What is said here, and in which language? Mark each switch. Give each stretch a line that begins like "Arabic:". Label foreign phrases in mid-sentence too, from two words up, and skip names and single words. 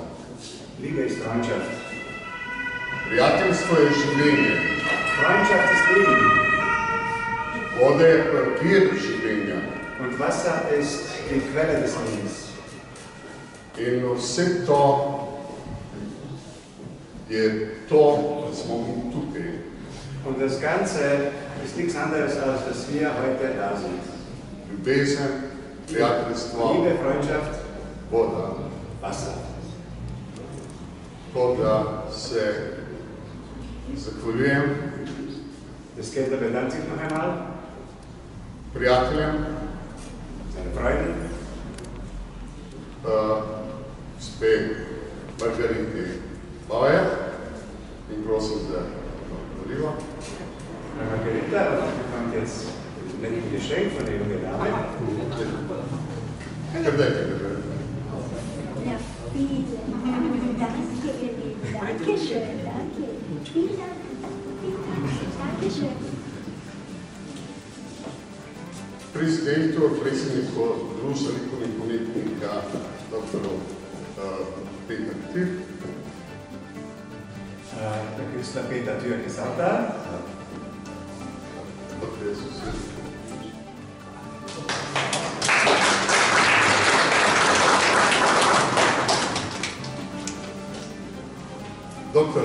German: Liebe ist Freundschaft.
Slovenian: Prijateljstvo je življenje.
German: Freundschaft ist Leben.
Slovenian: Voda je vir življenja.
German: Und Wasser ist die Quelle des Lebens.
Slovenian: In vse to je to, da smo mi tukaj.
German: Und das Ganze ist nichts anderes, als dass wir heute da sind.
Slovenian: Ljubezen, prijateljstvo,
German: Liebe, Freundschaft,
Slovenian: voda.
German: Wasser.
Slovenian: To, da se zahvaljujem
German: Das Skender bedankt sich noch einmal.
Slovenian: prijateljem,
German: Seine Freunde.
Slovenian: gospe Margariti Bauer in prosim za zahvaljivo.
German: Margarita bekommt jetzt ein Geschenk von der jungen Dame.
Slovenian: Kar dajte, Margarita.
German: Ja, vielen Dank. Dankeschön, danke. Vielen Dank. Dankeschön.
Croatian: Predsjedniku Društva likovnih umjetnika dr. Peter Tür.
German: Der Künstler Peter Tür ist auch da. Dr. Jesus. Dr.